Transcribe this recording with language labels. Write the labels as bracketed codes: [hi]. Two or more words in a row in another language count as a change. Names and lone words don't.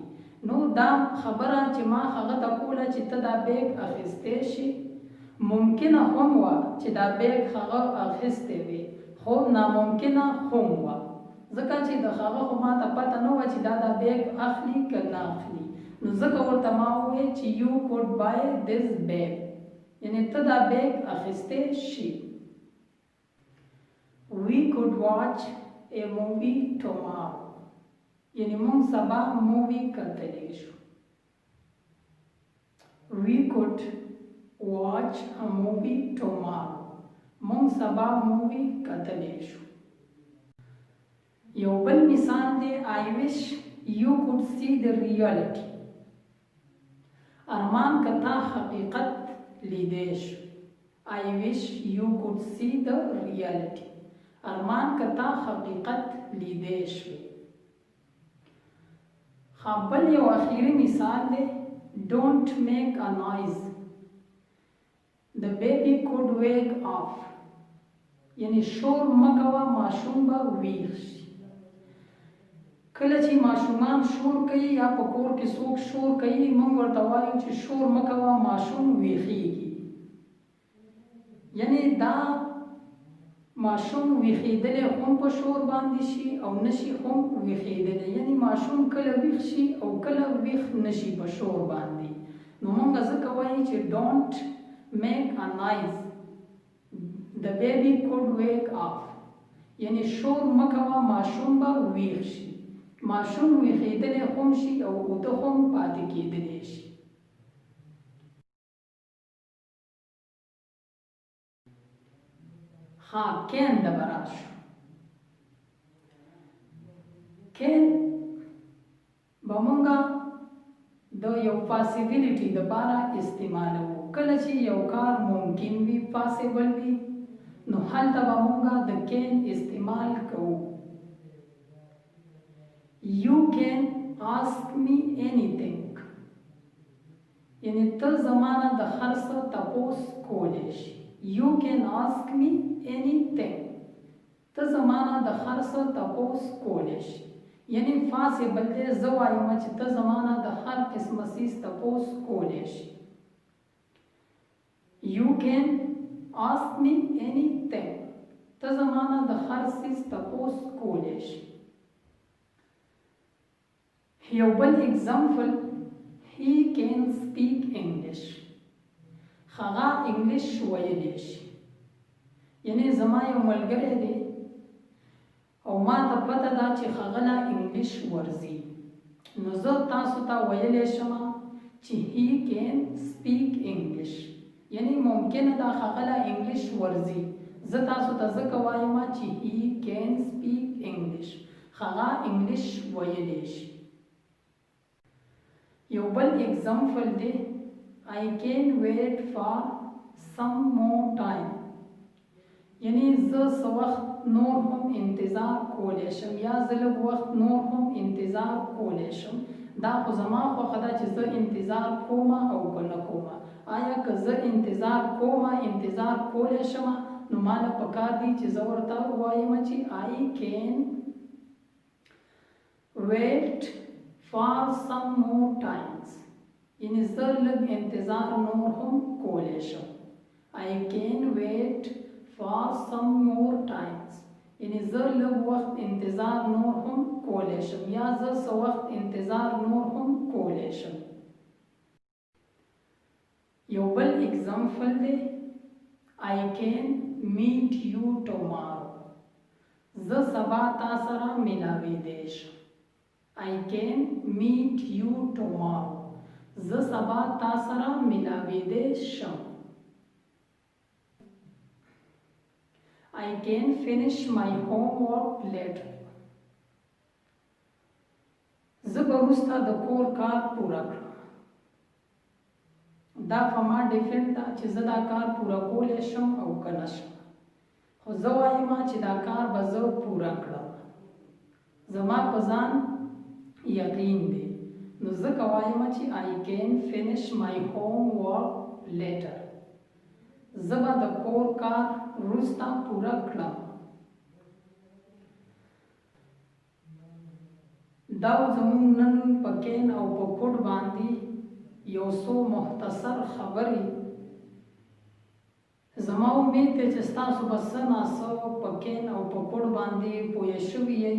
[ps] نو دا خبره چې ما هغه ته کوله چې ته دا بیگ اخیستی شي، ممکنه هم وه چې دا بیگ هغه اخیستی وي، خو ناممکنه هم وه، ځکه چې د هغه خو ما ته پته نه وه چې دا بیگ اخلي که نه اخلي. نو ځکه ورته ما وویل چې [en] you could buy this bag، [ps] یعنی ته دا بیگ اخیستی شي. [en] we could watch a movie tomorrow. [ps] یعنی مونږ سبا مووی کتلی شو. [en] we could watch a movie tomorrow. [ps] مونږ سبا مووی کتلی شو. یو بل مثال دی [en] I wish you could see the reality. [ps] ارمان که تا حقیقت لیدی شو. [en] I wish you could see the reality. [ps] ارمان که تا حقیقت لیدی شو. بل یو اخیری مثال دی [en] don't make a noise. The baby could wake up. [ps] یعنی شور مکوه، ماشوم به ویښ شي. کله چې ماشومان شور کوي یا په کور کې څوک شور کوي، موږ ورته وایو چې شور مکوه، ماشوم ویښیږي. یعنی دا ماشوم ویښېدلی هم په شور باندې شي او نشي هم ویښېدلی، یعنی ماشوم کله ویښ شي او کله ویښ نشي په شور باندې. نو موږ ځکه وایو چې [en] don't make a noise. The baby could wake up. [ps] یعنی شور مکوه، ماشوم به ویښ شي. ماشوم ویښېدلی هم شي او اوده هم پاتې کېدلی شي. کین د براشو. کین به مونږه د یو پاسیبیلیټي دپاره استعمالوو. کله چې یو کار ممکن وي، پاسیبل وي، نو هلته به مونږه د کین استعمال کوو. [en] You can ask me anything. [ps] یعنی ته زمانه د هر څه تپوس کولی شي. [en] You can ask me anything. [ps] ته زمانه د هر څه تپوس کولی شي. یعنی فاسبل دی زه وایم چې ته زمانه د هر قسمه څیز تپوس کولی شي. [en] You can ask me anything. [ps] ته زمانه د هر څیز تپوس کولی شي. یو بل [en] اگزامپل He can speak English. [ps] هغه انګلیش ویلی شي. یعنی زما یو ملګری دی او ما ته پته ده چې هغه له انګلیش ورځي، نو زه تاسو ته ویلی شم چې [en] He can speak English. [ps] یعنی ممکنه ده هغه له انګلیش ورځي، زه تاسو ته ځکه وایم چې [en] He can speak English. [ps] هغه انګلیش ویلی شي. یو بل اگزامپل دی [en] I can wait for some more time. [ps] یعنی زه څه وخت نور هم انتظار کولی شم یا زه لږ وخت نور هم انتظار کولی شم. دا خو زما خوښه ده چې زه انتظار کوم او که نه کوم. آیا که زه انتظار کوم انتظار کولی شم نو ماله پکار دی چې زه ورته ووایم چې [en] I can wait for some more times. [ps] یعنی زه لږ انتظار نور هم کولی شم. [en] I can wait for some more times. [ps] یعنی زه لږ وخت انتظار نور هم کولی شم یا زه څه وخت انتظار نور هم کولی شم. یو بل اگزامپل دی [en] I can meet you tomorrow. [ps] زه سبا تا سره ملاویدی شم. [en] I can meet you tomorrow. [ps] زه سبا تا سره ملاویدی شم. [en] I can finish my homework later. [ps] زه به وروسته د کور کار پوره کړم. دا په ما ډیپینډ ده چې زه دا کار پوره کولی شم او که نه شم، خو زه وایم چې دا کار به زه پوره کړم. زما په ځان یقین دی، نو ځکه وایم چې [en] I can finish my homework later. [ps] زه به د کور کار وروسته پوره کړم. دا زموږ نن په کین او په کوډ باندې یو څو مختصر خبرې. زما امید دی چې ستاسو به څه ناڅه په کین او په کوډ باندې پوه شوي یئ.